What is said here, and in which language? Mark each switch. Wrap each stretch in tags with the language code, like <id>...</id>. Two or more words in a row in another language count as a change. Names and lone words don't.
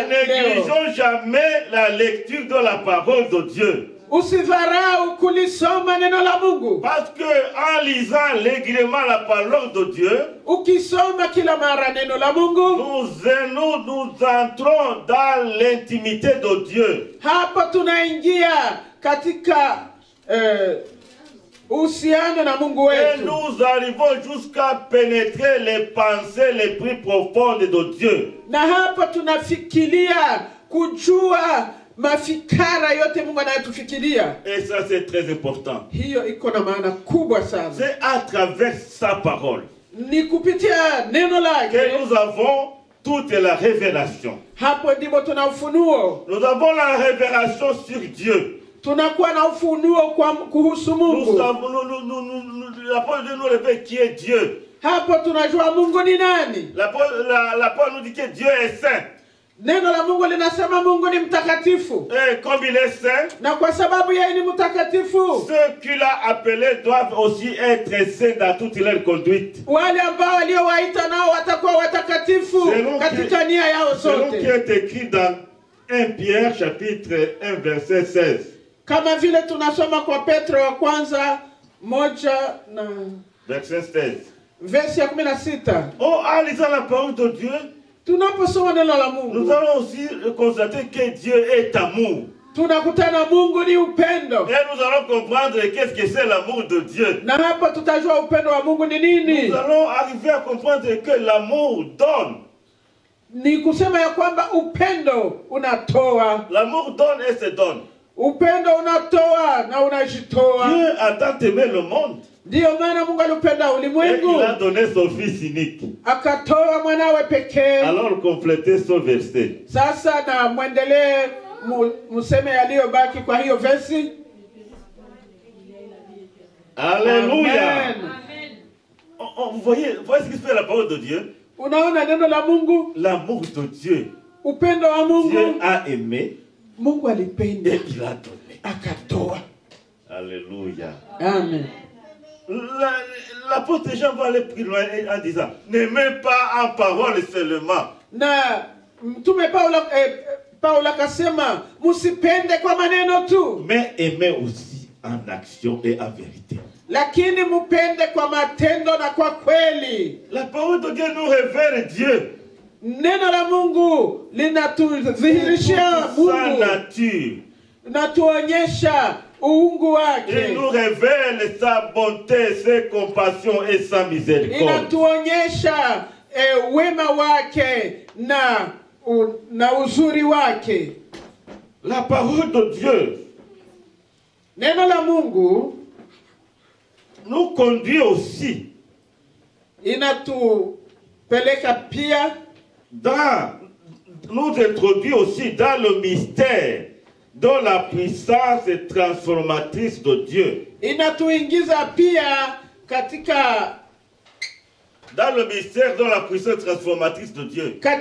<fr>Ne</fr> <sw>leo.</sw> <fr>négligeons jamais la lecture de la parole de Dieu.</fr> <sw>Usidharau kulisoma neno la Mungu.</sw> <fr>Parce que en lisant régulièrement la parole de Dieu,</fr> <sw>Ukisoma kila mara neno la Mungu,</sw> <fr>nous entrons dans l'intimité de Dieu.</fr> <sw>hapa tunaingia katika uhusiano na Mungu</sw> <fr>Et</fr> <sw>wetu.</sw> <fr>nous arrivons jusqu'à pénétrer les pensées les plus profondes de Dieu.</fr> <sw>Na hapa tunafikiria kujua mafikara yote Mungu anayotufikiria.</sw> <fr>Et ça, c'est très important.</fr> <sw>Hiyo iko na maana kubwa sana.</sw> <fr>C'est à travers sa parole</fr> <sw>Ni kupitia neno lake.</sw> <fr>que nous avons toute la révélation.</fr> <sw>Hapo ndipo tuna ufunuo.</sw> <fr>Nous avons la révélation sur Dieu.</fr> <sw>Tunakuwa na ufunuo kuhusu</sw> <fr>Nous</fr> <sw>Mungu.</sw> <fr>savons, la parole de nous révèle qui est Dieu.</fr> <sw>Hapo tunajua Mungu ni nani.</sw> <fr>La parole nous dit que Dieu est saint.</fr> <sw>Neno la Mungu linasema Mungu ni mtakatifu.</sw> <fr>Et comme il est saint,</fr> <sw>Na kwa sababu yeye ni mtakatifu,</sw> <fr>ceux qu'il a appelés doivent aussi être saints dans toute leur conduite.</fr> <sw>wale ambao waliowaita nao watakuwa watakatifu katika nia yao</sw> <fr>Selon qui</fr> <sw>zote.</sw> <fr>est écrit dans 1 Pierre chapitre 1 verset 16.</fr> <sw>Kama vile tunasoma kwa Petro wa kwanza 1 na</sw> <fr>Verset 16.</fr> <sw>verse ya 16.</sw> <fr>Oh, en lisant la parole de Dieu,</fr> <sw>Tunaposoma neno la</sw> <fr>nous</fr> <sw>Mungu,</sw> <fr>allons aussi constater que Dieu est amour.</fr> <sw>tunakutana Mungu ni upendo.</sw> <fr>Et nous allons comprendre qu'est-ce que c'est l'amour de Dieu.</fr> <sw>Na hapa tutajua upendo wa Mungu ni nini.</sw> <fr>Nous allons arriver à comprendre que l'amour donne.</fr> <sw>Ni kusema ya kwamba upendo unatoa.</sw> <fr>L'amour donne et se donne.</fr> <sw>Upendo unatoa na unajitoa.</sw> <fr>Dieu a tant aimé le monde.</fr> <sw>Ndiyo maana Mungu alipenda</sw> <fr>Et</fr> <sw>ulimwengu,</sw> <fr>il a donné son fils unique.</fr> <sw>akatoa mwanawe pekee.</sw> <fr>Alors complétez ce verset.</fr> <sw>Sasa na muendelee museme yaliyobaki kwa hiyo versi.</sw> <fr>Alléluia.</fr> <sw>Amen.</sw> <fr>Vous voyez ce qui fait la parole de Dieu.</fr> <sw>Unaona neno la Mungu,</sw> <fr>L'amour de Dieu.</fr> <sw>upendo wa</sw> <fr>Dieu</fr> <sw>Mungu.</sw> <fr>a aimé</fr> <sw>Mungu alipenda</sw> <fr>et il a donné.</fr> <sw>akatoa.</sw> <fr>Alléluia.</fr> <sw>Amen.</sw> <fr>L'apôtre Jean va aller plus loin en disant, n'aimez pas en parole seulement.</fr> <sw>Na mtume Paulo akasema msipende kwa maneno tu,</sw> <fr>Mais aimez aussi en action et en vérité.</fr> <sw>lakini mpende kwa matendo na kwa kweli.</sw> <fr>La parole de Dieu nous révèle Dieu.</fr> <sw>Neno la Mungu linatudhihirishia</sw> <fr>Sa</fr> <sw>Mungu,</sw> <fr>nature.</fr> <sw>natuonyesha uungu wake,</sw> <fr>Il nous révèle sa bonté, ses compassions et sa miséricorde.</fr> <sw>inatuonyesha wema wake na uzuri wake.</sw> <fr>La parole de Dieu</fr> <sw>Neno la Mungu</sw> <fr>nous conduit aussi</fr> <sw>inatupeleka pia,</sw> <fr>nous introduit aussi dans le mystère de la puissance transformatrice de Dieu.</fr> <sw>inatuingiza pia katika</sw> <fr>Dans le mystère de la puissance transformatrice de Dieu.</fr>